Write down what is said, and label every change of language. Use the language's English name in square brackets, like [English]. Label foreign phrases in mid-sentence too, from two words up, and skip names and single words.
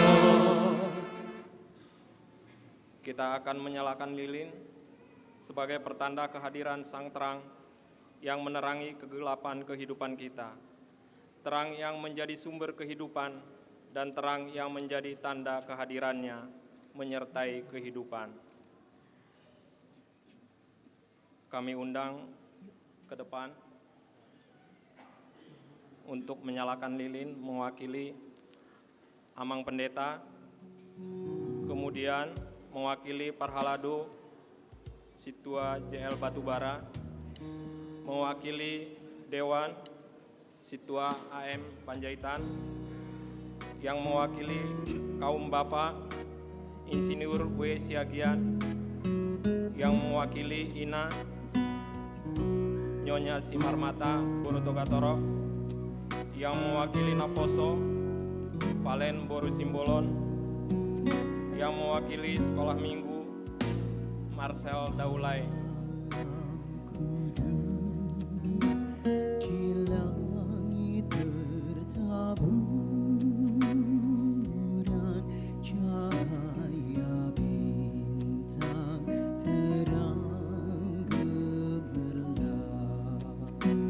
[Indonesian] Kita akan menyalakan lilin sebagai pertanda kehadiran Sang Terang yang menerangi kegelapan kehidupan kita, terang yang menjadi sumber kehidupan, dan terang yang menjadi tanda kehadirannya menyertai kehidupan. Kami undang ke depan untuk menyalakan lilin mewakili Amang Pendeta, kemudian mewakili Parhalado Situa JL Batubara, mewakili Dewan Situa AM Panjaitan, yang mewakili kaum Bapak Insinyur W. Siagian, yang mewakili Ina Nyonya Simarmata Borutogatoro, yang mewakili Naposo Palen Boru Simbolon, yang mewakili Sekolah Minggu Marcel Daulay. Kudus di langit bertaburan, cahaya bintang terang gemerlap.